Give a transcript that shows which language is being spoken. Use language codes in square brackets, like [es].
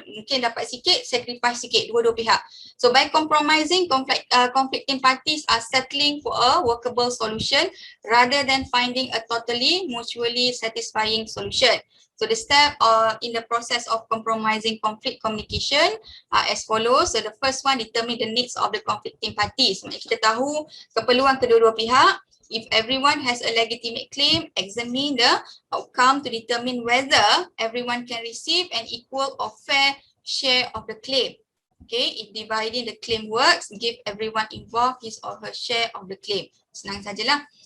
[ms] Mungkin dapat sikit, sacrifice sikit, dua-dua pihak. [en] So by compromising, conflicting parties are settling for a workable solution rather than finding a totally mutually satisfying solution. So the step in the process of compromising conflict communication are as follows. So the first one, determine the needs of the conflicting parties. [ms] Maksudnya kita tahu keperluan kedua-dua pihak. [en] If everyone has a legitimate claim, examine the outcome to determine whether everyone can receive an equal or fair share of the claim. Okay, if dividing the claim works, give everyone involved his or her share of the claim. [ms] Senang sajalah.